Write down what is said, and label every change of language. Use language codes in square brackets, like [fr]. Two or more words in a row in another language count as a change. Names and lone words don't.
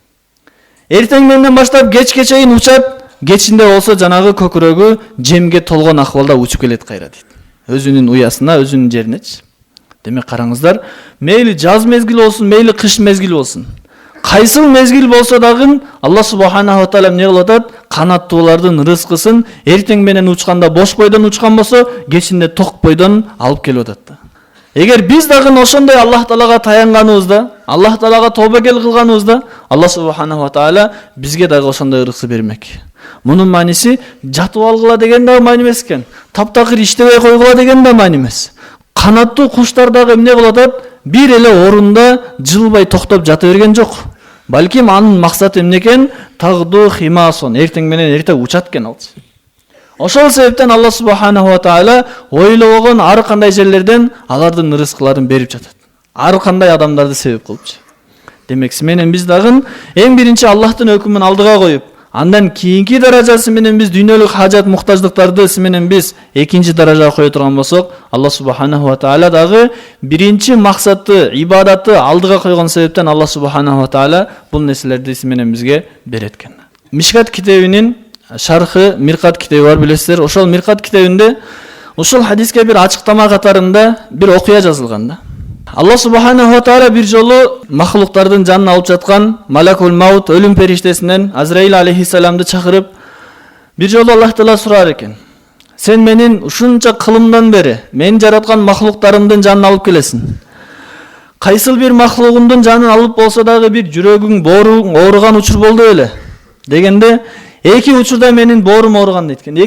[ky] Эртең менен баштап кечке чейин учат, кечинде болсо жанагы көкүрөгү жемге толгон акыбалда учуп келет кайра дейт. Өзүнүн уясына, өзүнүн жеринечи. Демек караңыздар, мейли жаз мезгили болсун, мейли кыш мезгили болсун, кайсыл мезгил болсо дагы Аллах [ar] سبحانه وتعالى [ky] эмне кылып атат? Канаттуулардын рызкысын эртең менен учканда бош бойдон учкан болсо, кечинде ток бойдон алып келип атат да. Эгер биз дагы ошондой Аллах таалага таянганыбызда, Аллах таалага тобокел кылганыбызда, Аллах [ar] سبحانه وتعالى [ky] бизге дагы ошондой ырыксы бермек. Мунун мааниси жатып алгыла деген да маани эмес экен. Таптакыр иштебей койгула деген да маани эмес. Канаттуу куштар дагы эмне кылып атат? Бир эле орунда жылбай токтоп жата берген жок. Балким анын максаты эмне экен? [ar] تغدو خماصا, [ky] эртең менен эрте учат экен ал. Ошол себептен Аллах [ar] سبحانه وتعالى [ky] ойлогон ар кандай жерлерден алардын ырыскыларын берип жатат. Ар кандай адамдарды себеп кылыпчы. Демек сиз менен биз дагы эң биринчи Аллахтын өкүмүн алдыга коюп, андан кийинки даражасы менен биз дүйнөлүк хажат муктаждыктарды сиз менен биз экинчи даражага кое турган болсок, Аллах [ar] سبحانه وتعالى [ky] дагы биринчи максаты, ибадатты алдыга койгон себептен Аллах [ar] سبحانه وتعالى [ky] бул нерселерди сиз менен бизге берет экен. Мишкат китебинин шархы Миркат китеби бар, билесиздер. Ошол Миркат китебинде ушул хадиске бир ачыктама катарында бир окуя жазылган да. Аллах [ar] سبحانه وتعالى [ky] бир жолу махлуктардын жанын алып жаткан [ar] ملك الموت, [ky] өлүм периштесинен Азраил алейхиссаламды чакырып, бир жолу Аллах таала сурар экен: "Сен менин ушунча кылымдан бери мен жараткан махлуктарымдын жанын алып келесиң. кайсыл бир махлугуңдун жанын алып болсо дагы бир жүрөгүң бооруң ооруган учур болду беле дегенде, эки учурда менин боорум ооруган дейт экен.